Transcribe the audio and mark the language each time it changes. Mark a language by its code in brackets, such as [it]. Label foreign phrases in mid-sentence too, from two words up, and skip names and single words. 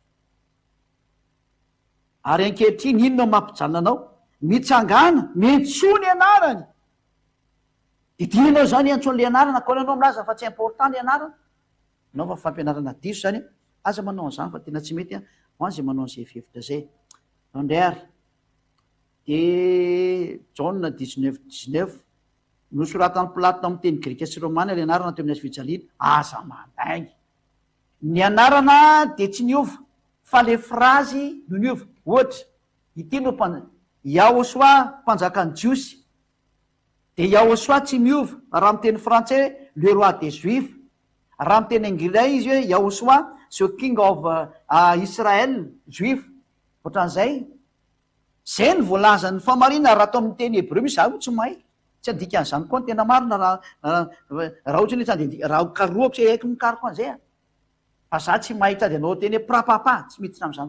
[mg] ary ankehitriny inona mampijanona anao mitsangana mientsoa ny anarany dinao zany antsoan'le anarana ko anao milaza fa tsy important le anarana anao fa fampianarana diso zany aza manao an'izany fa tena tsy mety ho any zay manao an'izay fihevitra zay andray de Jaona 19:19 nosoratany Platona amin'ny teny grika sy romana le anarana teo amin'ny azy fijaliana aza mandaingy ny anarana de tsy niova fa le frazy no niova ohatra ity no Yahosoa mpanjakan'ny jiosy de Yahosoa tsy miova raha amiteny frantsais [fr] le roi des juifs [mg] raha amiteny anglais izy hoe Yahosoa [en] the king of Israel [mg] juif ohatran'izay zay ny voalaza ny famarina raha atao amin'ny teny hebreu misy zaho tsy mahay tsy adikan'izany koa ny tena marina raha ohatra ny tsy raha karoako tsy haiko mikaroko an'izay fa za tsy mahita ady anao teny hoe prapapa tsy miditra am'izany